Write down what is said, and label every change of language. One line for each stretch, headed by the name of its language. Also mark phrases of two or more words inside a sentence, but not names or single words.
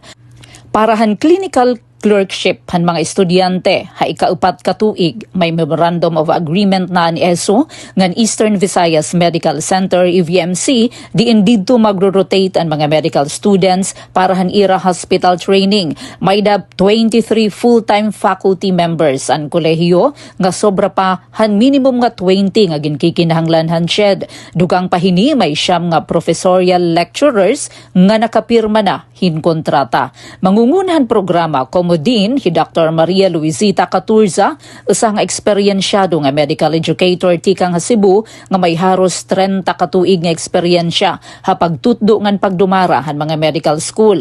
Waray: Para han
English: clinical clerkship
Waray: han mga estudyante ha ikaupat ka tuig may
English: Memorandum of Agreement
Waray: na ang ESO ngan Eastern Visayas Medical Center EVMC diin didto magro-rotate ang mga
English: medical students
Waray: para han ira
English: hospital training.
Waray: May 23
English: full-time faculty members
Waray: ang kolehiyo nga sobra pa han minimum nga 20 nga ginkikinahanglan han CHED. Dugang pahini may siyam nga
English: professorial lecturers
Waray: nga nakapirma na hin kontrata. Mangungunahan programa din si Dr. Maria Luisita Caturza, usang eksperyensyado nga
English: medical educator
Waray: tikang ha Cebu nga may haros 30 katuig nga eksperyensya ha pagtutdo ngan pagdumara han mga
English: medical school.